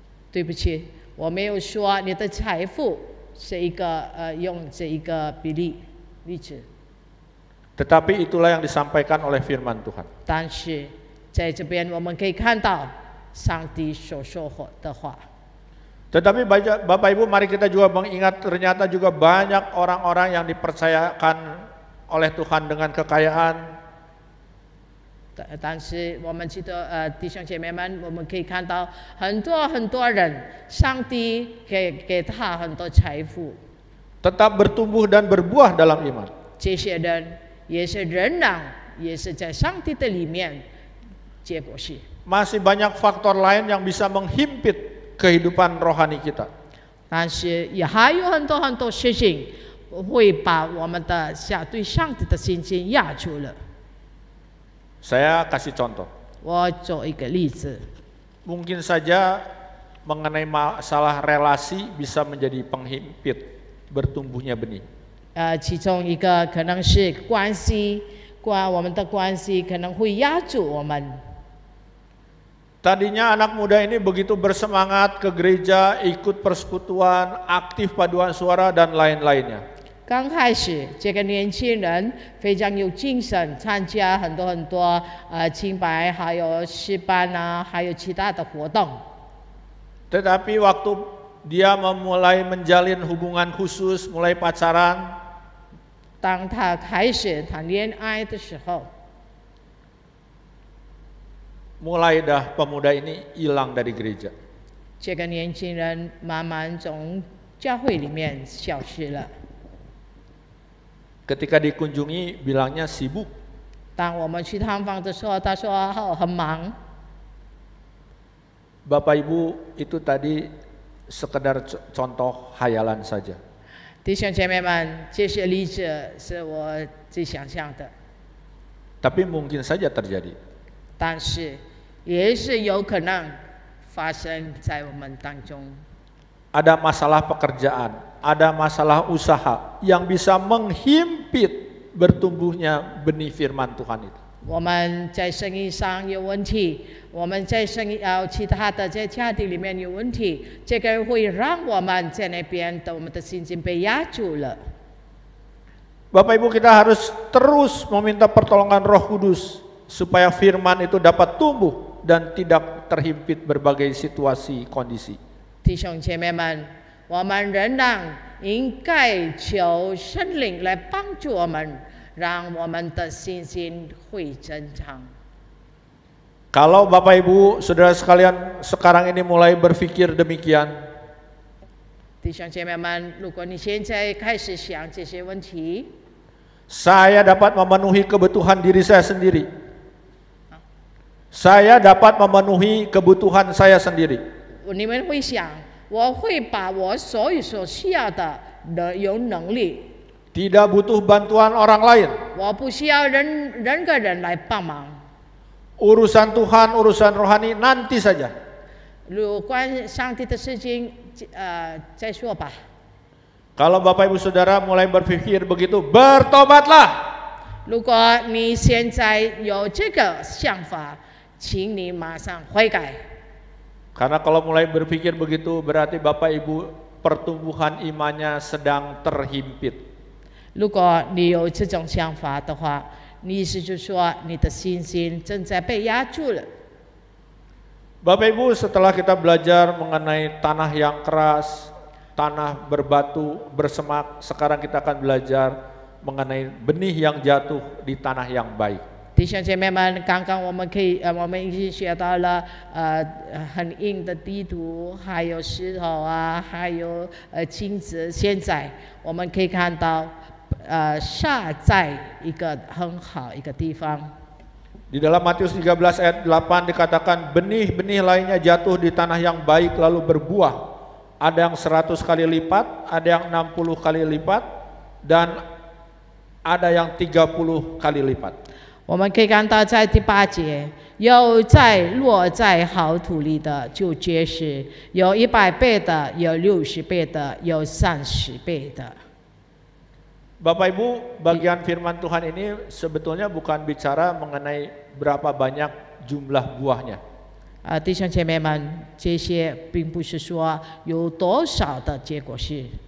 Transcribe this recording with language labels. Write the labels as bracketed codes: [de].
[zh] 对不起，我没有说你的财富是一个用这一个例子。 [id] Tetapi itulah yang disampaikan oleh firman Tuhan. [zh] 但是在这边我们可以看到上帝所说的话。 [id] Tetapi Bapak Ibu, mari kita juga mengingat ternyata juga banyak orang-orang yang dipercayakan oleh Tuhan dengan kekayaan. [zh] 但是我们记得弟兄姐妹们，我们可以看到很多人，上帝给他很多财富， [id] Tetap bertumbuh dan berbuah dalam iman. [zh] 这些人也是仍然也是在上帝的里面结果实。 [id] Masih banyak faktor lain yang bisa menghimpit kehidupan rohani kita. [zh] 但是也还有很多事情会把我们的对上帝的信心压住了。 [id] Saya kasih contoh. [zh] 我做一个例子， [id] Mungkin saja mengenai masalah relasi bisa menjadi penghimpit bertumbuhnya benih. [zh] 其中一个可能是关系，我们的关系可能会压住我们。 [id] Tadinya anak muda ini begitu bersemangat ke gereja, ikut persekutuan, aktif paduan suara dan lain-lainnya. [zh] 刚开始，这个年轻人非常有精神，参加很多敬拜，还有诗班啊，还有其他的活动。 [id] Tetapi waktu dia memulai menjalin hubungan khusus, mulai pacaran, [zh] 当他开始谈恋爱的时候， [id] mulai dah pemuda ini hilang dari gereja. [zh] 这个年轻人慢慢从教会里面消失了。 [id] Ketika dikunjungi bilangnya sibuk. [zh] 当我们去探访的时候，他说很忙。 [id] Bapak Ibu, itu tadi sekedar contoh hayalan saja. [zh] 弟兄姐妹们，这些例子是我自己想象的， [id] Tapi mungkin saja terjadi. [zh] 但是也是有可能发生在我们当中。 [id] Ada masalah pekerjaan, ada masalah usaha yang bisa menghimpit bertumbuhnya benih firman Tuhan itu. [zh] 我们在生意上有问题，我们在其他的在家庭里面有问题，这个会让我们在那边的我们的信心被压住了。 [id] Bapak Ibu, kita harus terus meminta pertolongan Roh Kudus supaya firman itu dapat tumbuh dan tidak terhimpit berbagai situasi kondisi. [zh] 弟兄姐妹们，我们仍然应该求圣灵来帮助我们，让我们的信心会增长。 [id] Kalau Bapak Ibu, Saudara sekalian sekarang ini mulai berpikir demikian, [zh] 弟兄姐妹们，如果你现在开始想这些问题， [id] saya dapat memenuhi kebutuhan diri saya sendiri. Saya dapat memenuhi kebutuhan saya sendiri. [zh] 你们会想，我会把我所需要的有能力， [id] Tidak butuh bantuan orang lain. [zh] 我不需要任何人来帮忙。 [id] Urusan Tuhan, urusan rohani nanti saja. [zh] 有关上帝的事情，再说吧。 [id] Kalau Bapak Ibu Saudara mulai berpikir begitu, bertobatlah. [zh] 如果你现在有这个想法，请你马上悔改。 [id] Karena kalau mulai berpikir begitu berarti Bapak Ibu pertumbuhan imannya sedang terhimpit. [zh] 如果你有这种想法的话，你意思就是说你的信心正在被压住了。 [id] Bapak Ibu, setelah kita belajar mengenai tanah yang keras, tanah berbatu, bersemak, sekarang kita akan belajar mengenai benih yang jatuh di tanah yang baik. [zh] 弟兄姐妹们，刚刚我们已经学到了很硬的地土，还有石头啊，还有金子。现在我们可以看到撒在一个很好一个地方。 [id] Di dalam Matius 13 ayat 8 dikatakan benih-benih lainnya jatuh di tanah yang baik lalu berbuah. Ada yang 100 kali lipat, ada yang 60 kali lipat, dan ada yang 30 kali lipat. [zh] 我们可以看到，在第8节，有落在好土里的就结实，有100倍的，有60倍的，有30倍的。 [id] Bapak Ibu, bagian firman Tuhan ini sebetulnya bukan bicara mengenai berapa banyak jumlah buahnya. [zh] 弟兄姐妹们，这些并不是说有多少的结果是，